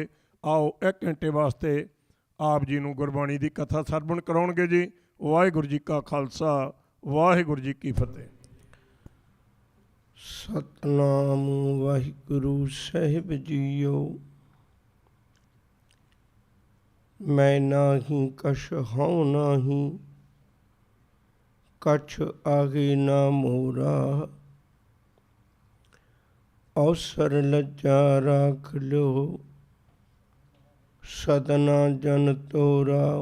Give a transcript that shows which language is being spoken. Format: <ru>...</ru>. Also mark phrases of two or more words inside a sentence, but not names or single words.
<pa>ਆਓ 1 ਘੰਟੇ ਵਾਸਤੇ ਆਪ ਜੀ ਨੂੰ ਗੁਰਬਾਣੀ ਦੀ ਕਥਾ ਸਰਵਣ ਕਰਾਉਣਗੇ ਜੀ। ਵਾਹਿਗੁਰੂ ਜੀ ਕਾ ਖਾਲਸਾ, ਵਾਹਿਗੁਰੂ ਜੀ ਕੀ ਫਤਿਹ। ਸਤਨਾਮ ਵਾਹਿਗੁਰੂ ਸਾਹਿਬ ਜੀਓ।</pa> <bra>मैं नाही कछ हूँ नाही, कछ आगे ना मोरा। अवसर लज्जा राख लो, सदना जन तोरा।</bra>